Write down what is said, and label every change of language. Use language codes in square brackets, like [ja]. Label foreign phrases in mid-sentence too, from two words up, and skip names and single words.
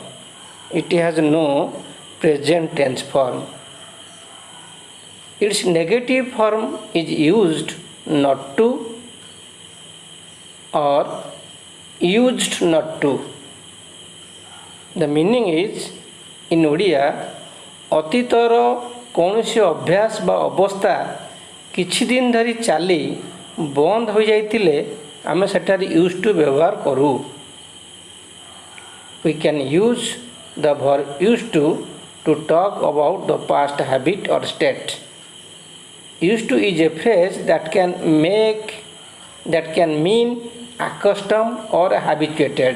[en] It has no present tense form. Its negative form is used not to or used not to. The meaning is, in Odia, [or] ଅତୀତର କୌଣସି ଅଭ୍ୟାସ ବା ଅବସ୍ଥା କିଛି ଦିନ ଧରି ଚାଲି ବନ୍ଦ ହୋଇଯାଇଥିଲେ ଆମେ ସେଠାରେ [en] used to [or] ବ୍ୟବହାର କରୁ. [en] We can use the verb used to talk about the past habit or state. Used to is a phrase that can mean accustomed or habituated.